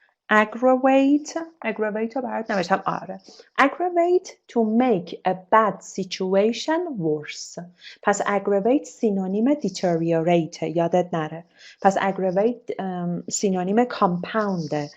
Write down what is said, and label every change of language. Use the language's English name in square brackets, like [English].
[Persian] Aggravate رو برات نوشتم آره. [English] Aggravate to make a bad situation worse. [Persian] پس aggravate سینونیم deteriorate یادت نره. پس aggravate سینونیم compound.